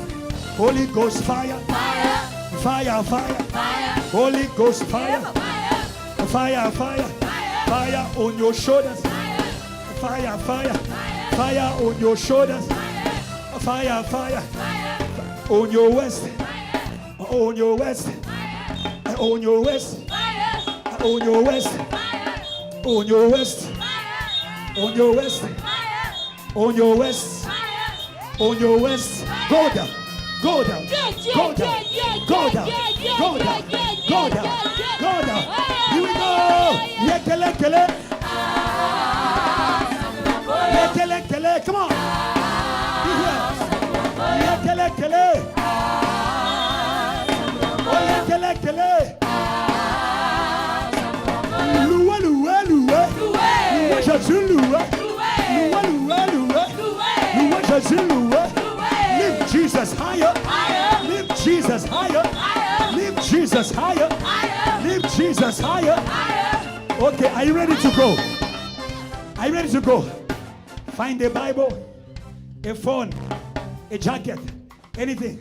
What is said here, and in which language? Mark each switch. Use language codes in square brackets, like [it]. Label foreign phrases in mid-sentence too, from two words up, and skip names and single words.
[en] Holy Ghost fire, fire, fire, Holy Ghost fire, fire, fire, fire on your shoulders, fire, fire, fire on your shoulders, fire, fire, on your waist, on your waist, on your waist, on your waist, on your waist, on your waist, on your waist, on your waist, go down, go down, go down, go down, go down, go down, go down. Here we go. Yekele kele. Yekele kele. Come on. Yekele kele. Oh yekele kele. [fr] Loué, loué, loué. Loué Jésus, loué. Loué, loué, loué. Loué Jésus, loué. [en] Lift Jesus higher. Lift Jesus higher. Lift Jesus higher. Lift Jesus higher. Okay, are you ready to go? Are you ready to go? Find a Bible, a phone, a jacket, anything.